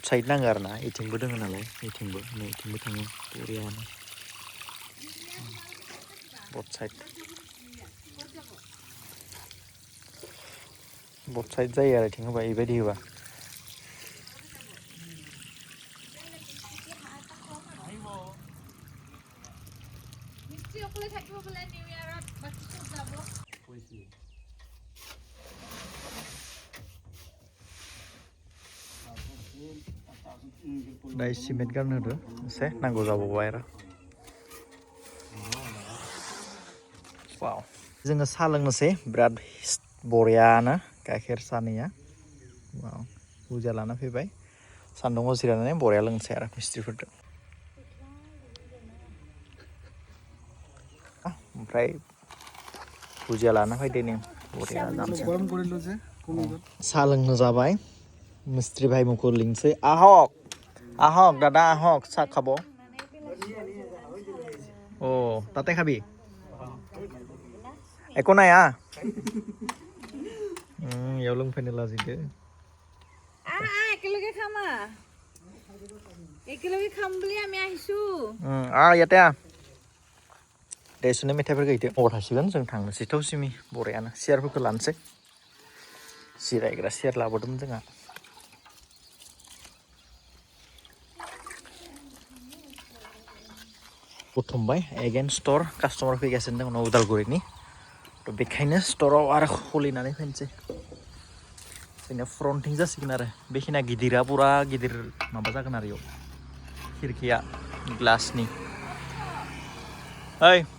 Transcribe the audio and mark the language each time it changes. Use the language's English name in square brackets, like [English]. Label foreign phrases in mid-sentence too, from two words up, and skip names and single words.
[Bodo] साइड नाङो आरो ना इथिंबो दोङो नालाय इथिंबो नै इथिंबो थाङो बरियानो [English] both side [Bodo] जायो आरो इथिं होबा इबायदि होबा [Assamese] মিষ্টি অকলে থাকিব বোলে নিউ ইয়াৰত বাকী চব যাব [Bodo] दा सिमेन्ट गारनो होदो एसे नांगौ जाबावबाय आरो वाव जोङो साहा लोंनोसै बिराद बरियानो गाइखेर सानैया वाव बुरजा लाना फैबाय सान्दुङाव जिरायनानै बरिया लोंनोसै आरो मिस्ट्रिफोरजों ओमफ्राय भुजिया लाना फैदो नै बरिया जानोसै साहा लोंनो जाबाय मिस्ट्रि भाई मुखौ लिंसै [Assamese] আহক আহক দাদা আহক চাহ খাব ও তাতে খাবি একো নাই ইয়াও [Bodo] লোंफैनो लाजिदो [Assamese] একেলগে খাম একেলগে খাম বুলি আমি আহিছো [Bodo] ইয়াতে देसुनि मेथाइफोरखौ इदि हर थासिगोन जों थांनोसै थौसिमि बरियानो सियारफोरखौ लानोसै जिरायग्रा सियार लाबोदोंमोन जोंहा बुथुमबाय [English] again store customer [Bodo] फैगासिनो दङ उदालगुरिनि थ' बेखायनो स्टराव आरो खुलिनानै फैनोसै जोंनिया फ्रन्टिं जासिगोन आरो बेखिनिया गिदिरा पुरा गिदिर माबा जागोन आरो इयाव खिरखिया ग्लासनि ओइ